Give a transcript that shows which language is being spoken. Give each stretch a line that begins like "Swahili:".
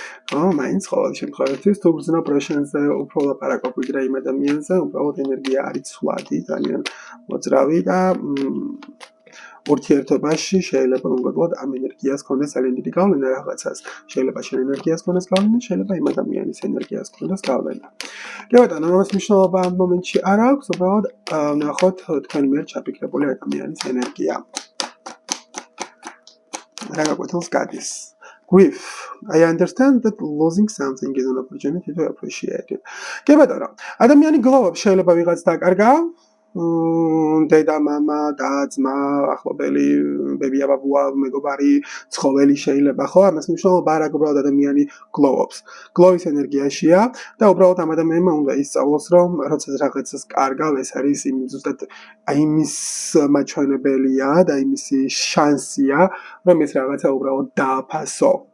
Georgian: მაინც ყოველ შემთხვევაში თუ გრძნობ რა შენზე უფრო ლაპარაკობ ვიდრე იმ ადამიანზე, უბრალოდ ენერგია არის ცვლადი, ძალიან მოძრავი და ურთიერთობაში შეიძლება მოგოწოდოთ ამ ენერგიას ქონდეს ძალიან დიდი გავლენა რაღაცას. შეიძლება შენ ენერგიას ქონდეს გავლენა, შეიძლება იმ ადამიანის ენერგიას ქონდეს გავლენა. კი ბატონო, ამას მნიშვნელობა ამ მომენტში არ აქვს, უბრალოდ ნახოთ თქვენ მიერ ჩაფიქრებული ადამიანის ენერგია. რა გაკვეთილს გადის. Grief.
English: I understand that losing something is an opportunity to appreciate it.
Georgian: კი ბატონო, ადამიანი გლოვობს, შეიძლება ვიღაც დაკარგა, დედა, მამა, და ძმა, ახლობელი, ბებია, ბაბუა, მეგობარი, ცხოველი შეიძლება, ხო? ამას მნიშვნელობა არ აქვს, უბრალოდ ადამიანი გლოვობს. გლოვის ენერგიაშია და უბრალოდ ამ ადამიანმა უნდა ისწავლოს, რომ როცა რაღაცას კარგავ, ეს არის ზუსტად იმის მაჩვენებელია და იმისი შანსია, რომ ეს რაღაცა უბრალოდ დააფასო.